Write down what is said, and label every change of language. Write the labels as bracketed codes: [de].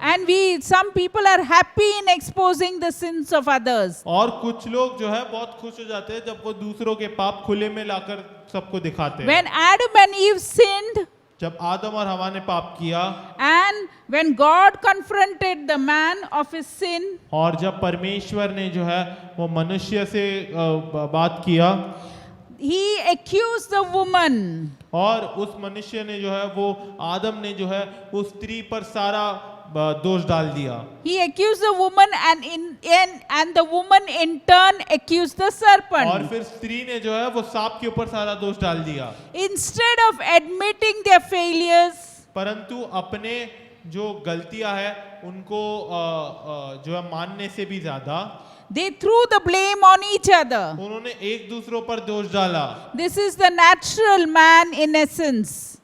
[en] And some people are happy in exposing the sins of others. [hi] और कुछ लोग जो है बहुत खुश हो जाते हैं जब वो दूसरों के पाप खुले में लाकर सबको दिखाते हैं। [en] When Adam and Eve sinned, [hi] जब आदम और हवा ने पाप किया [en] and when God confronted the man of his sin, [hi] और जब परमेश्वर ने जो है वो मनुष्य से बात किया, [en] he accused the woman. [hi] और उस मनुष्य ने जो है वो आदम ने जो है उस स्त्री पर सारा दोष डाल दिया। [en] He accused the woman, and the woman in turn accused the [hi] और [en] serpent. [hi] फिर स्त्री ने जो है वो सांप के ऊपर सारा दोष डाल दिया। [en] Instead of admitting their failures, [hi] परंतु अपने जो गलतियां है उनको जो है मानने से भी ज्यादा [en] they threw the blame on each other. [hi] उन्होंने एक दूसरों पर दोष डाला। [en] This is the natural man in essence.